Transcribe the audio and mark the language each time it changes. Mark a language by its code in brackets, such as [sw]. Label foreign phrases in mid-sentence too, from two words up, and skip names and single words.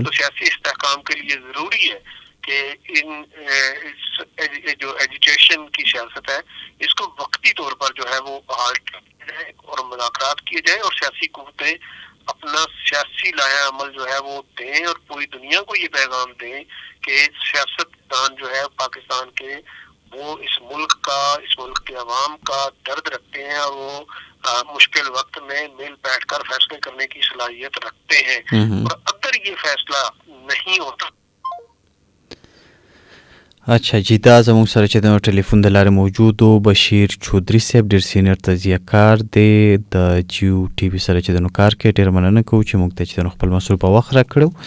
[ur] تو سیاسی استحکام کے لیے ضروری ہے کہ جو ایجوکیشن کی سیاست ہے، اس کو وقتی طور پر جو ہے وہ ہالٹ کیا جائے اور مذاکرات کیے جائیں، اور سیاسی قوتیں اپنا سیاسی لایا عمل جو ہے وہ دیں، اور پوری دنیا کو یہ پیغام دیں کہ سیاست دان جو ہے پاکستان کے، وہ اس ملک کے عوام کا درد رکھتے ہیں، اور وہ مشکل وقت میں مل بیٹھ کر فیصلے کرنے کی صلاحیت رکھتے ہیں. اور اگر یہ فیصلہ نہیں ہوتا. اچھا جی، [ps] دا زموږ سره چې د ټلیفون د لارې موجود و بشیر چودھری صاحب، ډېر سینیئر تجزیه کار دی د جیو ټي وي سره چې د نو کار کوي. ډېر مننه کوو چې موږ ته چې د خپل مسؤل په وخت راکړو.